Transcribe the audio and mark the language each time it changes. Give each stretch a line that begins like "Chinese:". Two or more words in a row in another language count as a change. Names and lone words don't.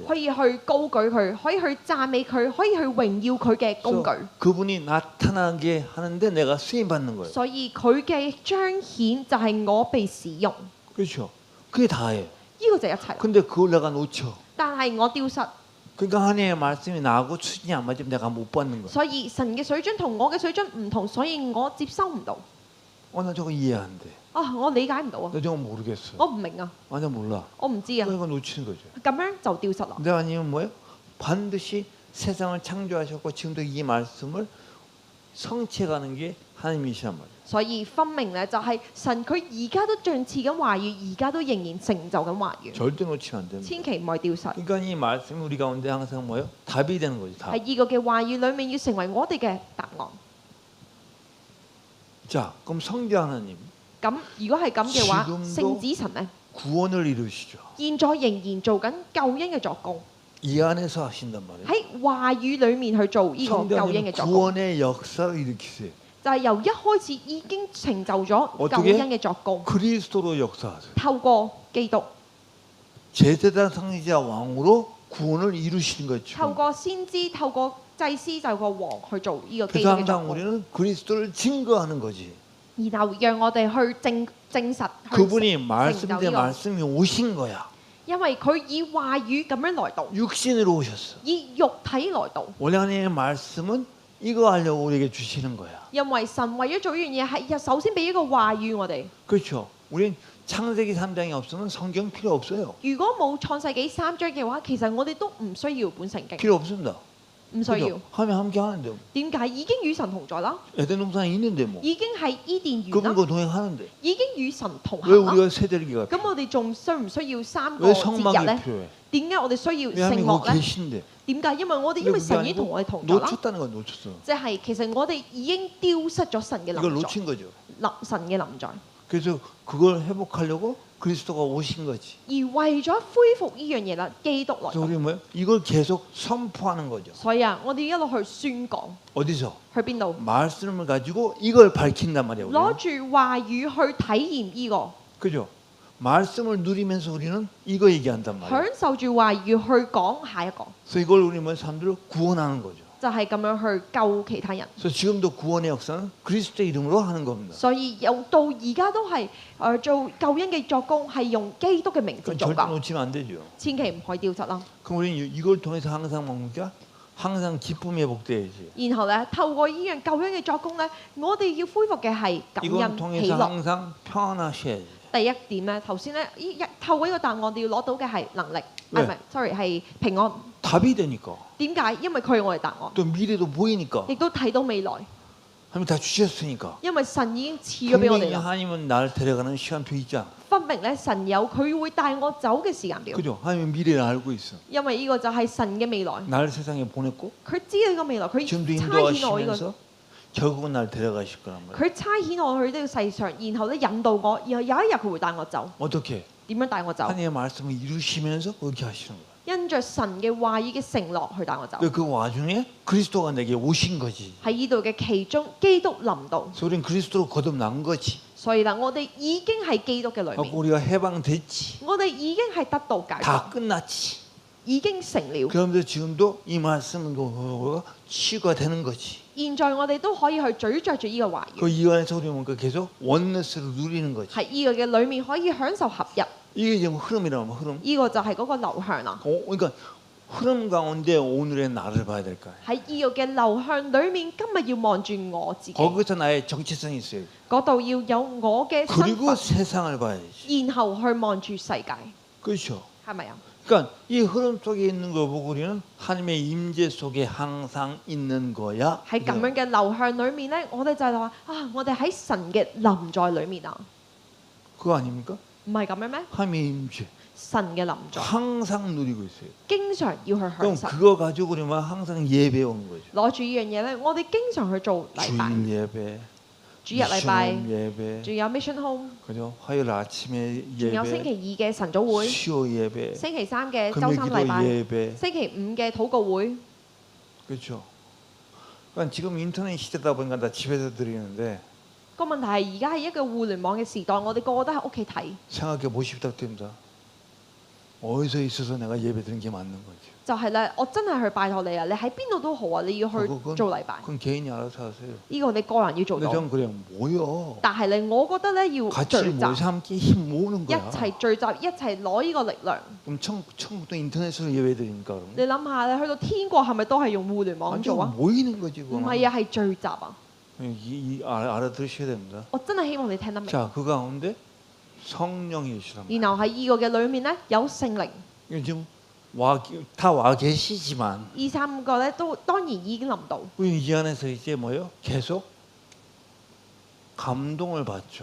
Cantonese: 可以去高舉佢，可以去讚美佢，可以去榮耀佢嘅工具。
Korean: 그래서 그분이 나타나게 하는데 내가 쓰임 받는 거예요.
Cantonese: 所以佢嘅彰顯就係我被使用，
Korean: 그렇죠? 그게 다예요.
Cantonese: 呢、個就一切啦。
Korean: 근데 그걸 내가 놓쳐.
Cantonese: 但係我丟失，
Korean: 그러니까 하나님의 말씀이 나하고 수준이 안 맞으면 내가 못 받는 거예요.
Cantonese: 所以神嘅水準同我嘅水準唔同，所以我接收唔到。
Korean: 나 저거 이해 안 돼.
Cantonese: 啊，我理解唔到啊，
Korean: 나 저거 모르겠어.
Cantonese: 我唔明啊，
Korean: 완전 몰라.
Cantonese: 我唔知啊，
Korean: 그러니까 놓치는 거죠.
Cantonese: 咁樣就丟失啦。
Korean: 근데 아니면 뭐예요? 반드시 세상을 창조하셨고 지금도 이 말씀을 성취해가는 게 하나님이시란 말이에요.
Cantonese: 所以分明咧，就係神佢而家都盡賜緊話語，而家都仍然成就緊話語，
Korean: 절대 놓치면 안 됩니다.
Cantonese: 千祈唔可以丟失。
Korean: 그러니까 이 말씀이 우리 가운데 항상 뭐예요? 답이 되는 거죠. 답.
Cantonese: 喺呢個嘅話語裡面，要成為我哋嘅答案。
Korean: 자, 그럼 성교 하나님
Cantonese: 咁如果係咁嘅話，
Korean: 지금도
Cantonese: 聖子神咧，
Korean: 구원을 이루시죠.
Cantonese: 現在仍然做緊救恩嘅作工，
Korean: 이 안에서 하신단 말이에요.
Cantonese: 喺話語裡面去做呢個救恩
Korean: 성경은
Cantonese: 嘅作工，
Korean: 구원의 역사를 일으키세요.
Cantonese: 就係由一開始已經成就咗救
Korean: 어떻게?
Cantonese: 恩嘅作工，
Korean: 그리스도로 역사하세요.
Cantonese: 透過基督，
Korean: 제사장 상리자 왕으로 구원을 이루시는
Cantonese: 透
Korean: 거죠.
Cantonese: 過先知，透過祭司，透過王去做呢個基
Korean: 그래서
Cantonese: 督嘅作
Korean: 항상
Cantonese: 工，
Korean: 우리는 그리스도를 증거하는 거지.
Cantonese: 然後讓我哋去證實，去
Korean: 그분이
Cantonese: 成
Korean: 말씀
Cantonese: 就
Korean: 대
Cantonese: 呢個，
Korean: 말씀이 오신 거야.
Cantonese: 因為佢以話語咁樣來到，
Korean: 육신으로 오셨어.
Cantonese: 以肉體來到。
Korean: 원래 하나님의 말씀은 이거 하려고 우리에게 주시는 거야.
Cantonese: 因為神為咗做呢樣嘢，係首先俾一個話語我哋。
Korean: 그렇죠. 우린 창세기 3장이 없으면 성경 필요 없어요.
Cantonese: 如果冇創世紀3章嘅話，其實我哋都唔需要本聖經，
Korean: 필요 없습니다.
Cantonese: 唔需要
Korean: 그죠? 。 하나님 함께 하는데
Cantonese: 點解？已經與神同在啦，
Korean: 에덴 동산에 있는데 뭐
Cantonese: 已經係伊甸園啦，
Korean: 그분과 동행하는데
Cantonese: 已經與神同
Korean: 왜
Cantonese: 行啦。
Korean: 우리가 세대기가
Cantonese: 咁我哋仲需唔需要3個
Korean: 왜
Cantonese: 節日
Korean: 성막이
Cantonese: 咧？
Korean: 필요해?
Cantonese: 點解我哋需要
Korean: 왜
Cantonese: 聖
Korean: 하나님
Cantonese: 幕
Korean: 거기
Cantonese: 咧？
Korean: 계신데
Cantonese: 點解？因為我哋因
Korean: 근데
Cantonese: 為
Korean: 그게
Cantonese: 神已經同我哋
Korean: 아니고
Cantonese: 同在啦，
Korean: 놓쳤다는 건 놓쳤어.
Cantonese: 即係其實我哋已經丟失咗神嘅
Korean: 이걸
Cantonese: 臨在，
Korean: 놓친 거죠.
Cantonese: 神嘅臨在。
Korean: 그래서 그걸 회복하려고 그리스도가 오신 거지.
Cantonese: 而為咗恢復呢樣嘢啦，基督來
Korean: 그래서
Cantonese: 到。
Korean: 우리 뭐예요? 이걸 계속 선포하는 거죠.
Cantonese: 所以啊，我哋一路去宣講，
Korean: 어디서?
Cantonese: 去邊度？
Korean: 말씀을 가지고 이걸 밝힌단 말이에요.
Cantonese: 攞
Korean: 우리는.
Cantonese: 住話語去體驗呢個，
Korean: 그죠? 말씀을 누리면서 우리는 이거 얘기한단 말이에요.
Cantonese: 享受住話語去講下一個，
Korean: 그래서 이걸 우리 뭐 사람들을 구원하는 거죠.
Cantonese: 就係咁樣去救其他人。
Korean: 그래서 지금도 구원의 역사는 그리스도의 이름으로 하는 겁니다.
Cantonese: 所以又到而家都係做救恩嘅作工，係用基督嘅名字
Korean: 그건
Cantonese: 做
Korean: 절대
Cantonese: 㗎，
Korean: 놓치면 안 되죠.
Cantonese: 千祈唔可以丟失啦。
Korean: 그럼 우리는 이걸 통해서 항상 뭡니까? 항상 기쁨이 회복돼야지.
Cantonese: 然後咧，透過呢樣救恩嘅作工咧，我哋要恢復嘅係感
Korean: 이걸
Cantonese: 恩喜
Korean: 통해서
Cantonese: 樂。
Korean: 항상 평안하셔야지.
Cantonese: 第一點咧，頭先咧，透過呢個答案，我哋要攞到嘅係能力，唔係，sorry 係平安。
Korean: 답이 되니까.
Cantonese: 點解？因為佢係我哋答案，
Korean: 또 미래도 보이니까.
Cantonese: 亦都睇到未來，
Korean: 하나님 다 주셨으니까.
Cantonese: 因為神已經賜咗俾我哋
Korean: 분명히
Cantonese: 啦。
Korean: 하나님은 나를 데려가는 시간표 있잖아.
Cantonese: 分明咧，神有佢會帶我走嘅時間表，
Korean: 그죠? 하나님은 미래를 알고 있어.
Cantonese: 因為呢個就係神嘅未來。
Korean: 나를 세상에 보냈고
Cantonese: 佢知道呢個未來，佢
Korean: 지금도
Cantonese: 差遣我呢個，
Korean: 인도하시면서 결국은 나를 데려가실 거란 말이야.
Cantonese: 佢差遣我去呢個世上，然後咧引導我，然後有一日佢會帶我走。
Korean: 어떻게?
Cantonese: 點樣帶我走？
Korean: 하나님의 말씀을 이루시면서 그렇게 하시는 거예요.
Cantonese: 因着神嘅話語嘅承諾去帶我走。
Korean: 그 와중에 그리스도가 내게 오신 거지.
Cantonese: 喺呢度嘅其中，基督臨到，
Korean: 그래서 우리는 그리스도로 거듭난 거지.
Cantonese: 所以啦，我哋已經係基督嘅裏
Korean: 하고
Cantonese: 面，
Korean: 우리가 해방됐지.
Cantonese: 我哋已經係得到解
Korean: 다
Cantonese: 放，
Korean: 끝났지.
Cantonese: 已經成了。
Korean: 그런데 지금도 이 말씀은 치유가 되는 거지.
Cantonese: 現在我哋都可以去咀嚼住呢個話語，
Korean: 그 이 안에서 우리 뭔가 계속 원네스를 누리는 거지.
Cantonese: 喺呢個嘅裏面可以享受合一，
Korean: 이게 지금 흐름이라면 흐름.
Cantonese: 呢個就係嗰個流向啦。
Korean: 그러니까 흐름 가운데 오늘의 나를 봐야 될 거야.
Cantonese: 喺呢個嘅流向裏面，今日要望住我自己，
Korean: 거기서 나의 정체성이 있어요.
Cantonese: 嗰度要有我嘅身
Korean: 그리고
Cantonese: 份，
Korean: 세상을 봐야지.
Cantonese: 然後去望住世界，
Korean: 그렇죠.
Cantonese: 係咪啊？
Korean: 그러니까 이 흐름 속에 있는 거 보고 우리는 하나님의 임재 속에 항상 있는 거야.
Cantonese: 喺咁樣嘅流向裏面咧，我哋就係話啊，我哋喺神嘅臨在裏面啊，
Korean: 그거 아닙니까?
Cantonese: 唔係咁樣咩？
Korean: 하나님의 임재
Cantonese: 神嘅臨在，
Korean: 항상 누리고 있어요.
Cantonese: 經常要去享
Korean: 그럼
Cantonese: 受。
Korean: 그거 가지고 우리만 항상 예배 오는 거죠.
Cantonese: 攞住呢樣嘢咧，我哋經常去做禮拜，
Korean: 주일 예배,
Cantonese: 主日禮拜，
Korean: 미션 예배,
Cantonese: 仲有
English: Mission Home，
Korean: 그죠? 화요일 아침에
Cantonese: 仲有星
Korean: 예배,
Cantonese: 期二嘅晨早會，
Korean: 수요 예배,
Cantonese: 星期三嘅周
Korean: 금요
Cantonese: 三
Korean: 기도
Cantonese: 禮拜，
Korean: 예배,
Cantonese: 星期五嘅禱告會。
Korean: 그렇죠? 그러니까 지금 인터넷 시대다 보니까 다 집에서 드리는데
Cantonese: 個問題係而家係一個互聯網嘅時代，我哋個個都喺屋企睇，
Korean: 생각해 보십시오, 됩니다. 어디서 있어서 내가 예배 드리는 게 맞는 거죠.
Cantonese: 就係咧，我真係去拜託你啊！你喺邊度都好啊，你要去做禮拜，
Korean: 그건 개인이 알아서 하세요.
Cantonese: 呢個你個人要做
Korean: 근데
Cantonese: 到。
Korean: 전 그래요. 모여.
Cantonese: 但係咧，我覺得咧要
Korean: 같이
Cantonese: 聚集，
Korean: 모여서 함께 힘 모으는
Cantonese: 一
Korean: 거야.
Cantonese: 齊聚集，一齊攞呢個力量。
Korean: 그럼 처음부터 인터넷으로 예배 드리니까 그럼.
Cantonese: 你諗下咧，去到天國係咪都係用互聯網
Korean: 완전
Cantonese: 做啊？
Korean: 모이는 거지
Cantonese: 唔
Korean: 그거.
Cantonese: 係啊，係聚集啊！
Korean: 알아들으셔야 됩니다.
Cantonese: 我真係希望你聽得明。
Korean: 자, 그 가운데 성령이시란 말이에요.
Cantonese: 然後喺呢個嘅裏面咧，有聖靈。
Korean: 지금 다 와 계시지만
Cantonese: 二三個咧都當然已經臨到，
Korean: 우리 이 안에서 이제 뭐요? 계속 감동을 받죠.